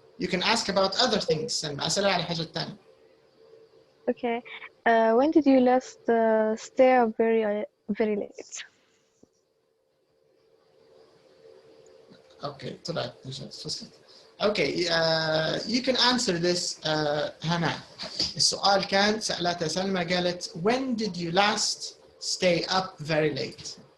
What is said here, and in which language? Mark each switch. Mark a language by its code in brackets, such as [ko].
[en] You can ask about other things. [ar] سلمى أسألها على حاجة تانية. [en] Okay. When did you last stay up very late? [ar] Okay, طلعت نجاة فصلت. [en] Okay, you can answer this, Hannah. [ar] السؤال كان سألتها سلمى قالت [en] when did you last stay up very late?